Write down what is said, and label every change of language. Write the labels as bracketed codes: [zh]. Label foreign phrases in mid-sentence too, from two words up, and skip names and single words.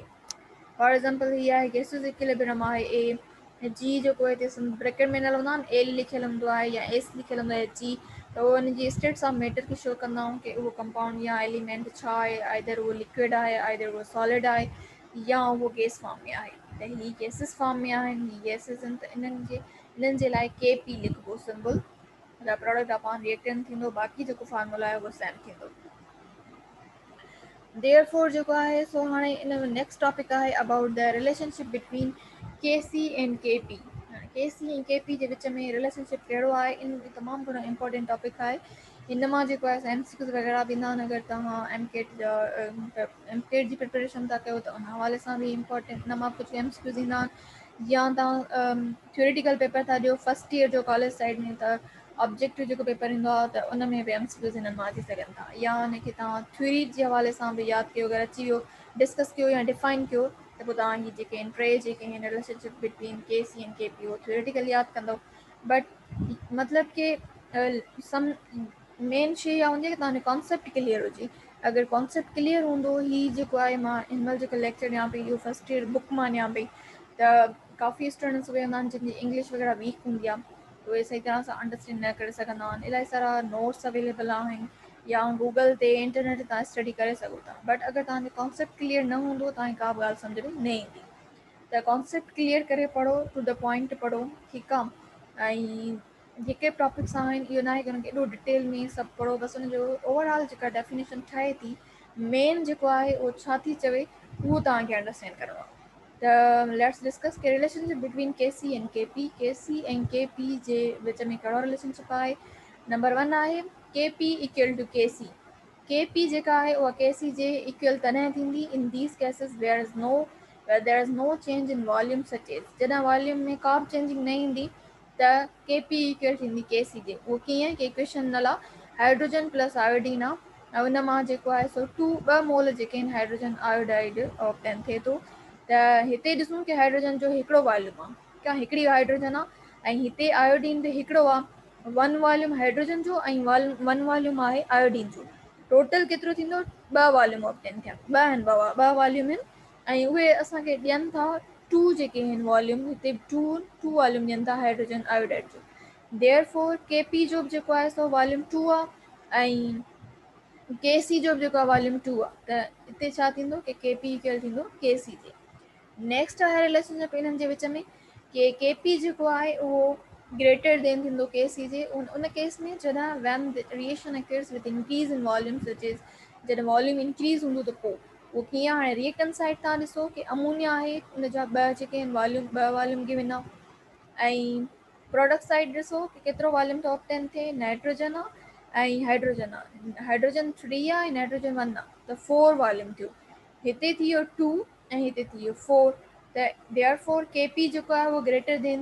[en] for example [sd] हीअ आहे [en] gases equilibrium [sd] आहे ए, जी जेको हिते ब्रैकेट में न हूंदो आहे, एल लिखियलु हूंदो आहे या एस लिखियलु हूंदो आहे, जी, त उहो हुनजी [en] states of matter [sd] खे शो कंदा आहियूं कि उहो कंपाउंड या एलिमेंट छा आहे, आइदर उहो लिक्विड आहे, आइदर उहो सॉलिड आहे या उहो [en] gas form [sd] में आहे। त ही गैसिस फॉर्म में आहिनि, ही गैसिस आहिनि, त इन्हनि जे लाइ के पी लिखिबो सिंबल, [en] product upon reactant [sd] थींदो, बाक़ी जेको फार्मूला आहे उहो सेम थींदो। देयरफॉर जेको आहे सो हाणे इन में [en] next topic [sd] आहे [en] about the relationship between K C and K P. [sd] के सी ऐं के पी जे विच में रिलेशनशिप कहिड़ो आहे, इन तमामु घणो [en] important topic [sd] आहे। हिन मां जेको आहे एम सी क्यूज़ वग़ैरह बि ईंदा आहिनि, अगरि तव्हां एम केट जी प्रिपरेशन था कयो त उन हवाले सां बि इंपॉर्टेंट हिन मां कुझु एम सी क्यूज़ ईंदा आहिनि। या तव्हां [en] theoretical paper [sd] था ॾियो [en] first year [sd] जो [en] college side [sd] में, त ऑब्जेक्टिव जेको पेपर ईंदो आहे त उन में बि एम सी क्यूज़ हिननि मां अची सघनि था, या हुनखे तव्हां थ्योरी जे हवाले सां बि यादि कयो, अगरि अची वियो डिस्कस कयो या डिफाइन कयो त पोइ तव्हां ही जेके आहिनि टे जेके आहिनि [en] relationship between K C and K P [sd] उहो थियोरेटिकली यादि कंदव बट मतिलबु कि [en] some main [sd] शइ इहा हूंदी आहे कि तव्हांजो [en] concept clear [sd] हुजे अगरि [en] concept clear [sd] हूंदो ही जेको आहे मां हिन महिल जेको लेक्चर ॾियां पई इहो [en] first year book [sd] मां ॾियां पई त काफ़ी स्टूडेंट्स वेंदा आहिनि जिनजी इंग्लिश वग़ैरह वीक हूंदी आहे उहे सही तरह सां अंडरस्टैंड न करे सघंदा आहिनि इलाही सारा [en] notes available [sd] आहिनि या गूगल ते इंटरनेट ते तव्हां स्टडी करे सघो था बट अगरि तव्हांजो [en] concept clear [sd] न हूंदो तव्हांखे का बि ॻाल्हि सम्झ में न ईंदी त [en] concept clear [sd] करे पढ़ो [en] to the point [sd] पढ़ो ठीकु आहे ऐं जेके टॉपिक्स आहिनि इहो न आहे की हुनखे एॾो डिटेल में सभु पढ़ो बसि हुनजो ओवरऑल जेका डेफिनेशन ठहे थी मेन जेको आहे उहो छा थी चवे उहो तव्हांखे अंडरस्टैंड करिणो आहे त [en] let's discuss the relationship between K C and K C [sd] ऐं के पी जे विच में कहिड़ो रिलेशनशिप आहे नंबर 1 आहे [en] K P equal to K P [sd] जेका आहे उहा के सी जे इक्वल तॾहिं थींदी [en] in these cases there is no change in volume such as [sd] जॾहिं वॉल्यूम में का बि चेंजिंग न ईंदी त [en] K P equal [sd] थींदी के सी जे उहो कीअं की इक्वेशन नल आहे [en] hydrogen plus iodine [sd] आहे ऐं उन मां जेको आहे सो 2 मोल जेके आहिनि [en] hydrogen iodide obtain [sd] थिए थो त हिते ॾिसूं की हाइड्रोजन जो हिकिड़ो वॉल्यूम आहे का हिकिड़ी हाइड्रोजन आहे ऐं हिते आयोडीन बि हिकिड़ो आहे 1 [en] volume hydrogen [sd] जो ऐं 1 वॉल्यूम आहे आयोडीन जो टोटल केतिरो थींदो 2 [en] volume obtain [sd] थिया 2 आहिनि 2 वॉल्यूम आहिनि ऐं उहे असांखे ॾियनि था 2 जेके आहिनि वॉल्यूम हिते 2 वॉल्यूम ॾियनि था [en] hydrogen iodide [sd] जो [en] therefore K P [sd] जो बि जेको आहे सो वॉल्यूम 2 आहे ऐं के सी जो बि जेको आहे वॉल्यूम 2 आहे त हिते छा थींदो की [en] K P equal [sd] थींदो के सी जे नेक्स्ट आहे रिलेशनशिप इन्हनि जे विच में के पी जेको आहे उहो [en] greater than [sd] थींदो के सी जे उन केस में जॾहिं [en] when reaction occurs with increase in volume such is [sd] जॾहिं [en] volume increase [sd] हूंदो त पोइ उहो कीअं हाणे [en] reactant side [sd] तव्हां ॾिसो की अमोनिया आहे उनजा 2 जेके आहिनि वॉल्यूम 2 [en] volume given [sd] आहे ऐं [en] product side [sd] ॾिसो की केतिरो वॉल्यूम थो ऑप्टेन थिए नाइट्रोजन आहे ऐं हाइड्रोजन आहे हाइड्रोजन 3 आहे ऐं नाइट्रोजन 1 आहे त 4 वॉल्यूम थियो हिते थी वियो 2 ऐं हिते थी वियो 4 त [en] therefore K P [sd] जेको आहे उहो [en] greater than